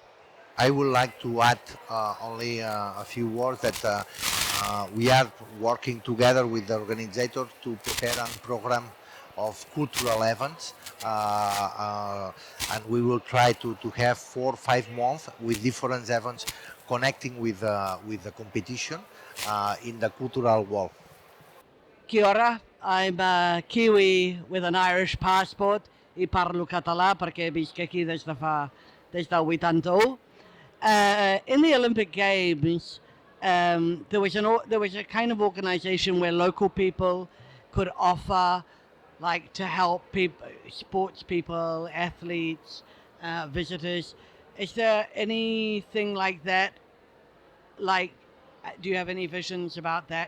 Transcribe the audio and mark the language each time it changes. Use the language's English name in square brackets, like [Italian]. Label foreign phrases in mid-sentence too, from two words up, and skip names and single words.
[English] I would like to add only a few words that we are working together with the organizer to prepare a program of cultural events, and we will try to have 4 or 5 months with different events connecting with the competition in the cultural world. [Māori] Kia ora, [English] I'm a Kiwi with an Irish passport. [Catalan] I parlo català perquè visc aquí des del 81. [English] In the Olympic Games, there was a kind of organization where local people could offer, like, to help people, sports people, athletes, visitors. Is there anything like that? Like, do you have any visions about that?